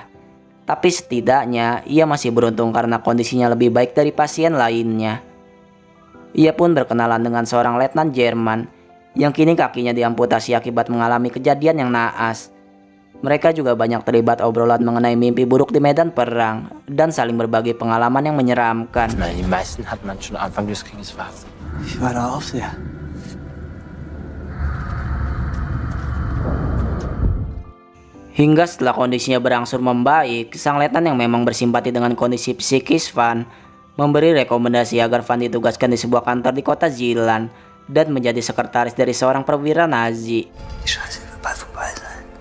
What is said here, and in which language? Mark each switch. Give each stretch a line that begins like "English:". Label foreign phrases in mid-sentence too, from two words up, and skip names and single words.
Indonesian: Tapi setidaknya ia masih beruntung karena kondisinya lebih baik dari pasien lainnya. Ia pun berkenalan dengan seorang letnan Jerman yang kini kakinya diamputasi akibat mengalami kejadian yang naas. Mereka juga banyak terlibat obrolan mengenai mimpi buruk di medan perang dan saling berbagi pengalaman yang menyeramkan.
German: Die meisten hat man schon Anfang des Krieges verhaftet. Ich war der Aufseher.
Indonesian: Hingga setelah kondisinya berangsur membaik, sang letnan yang memang bersimpati dengan kondisi psikis Van memberi rekomendasi agar Van ditugaskan di sebuah kantor di kota Zeeland dan menjadi sekretaris dari seorang perwira Nazi.
German: Die Scheiße wird bald vorbei sein.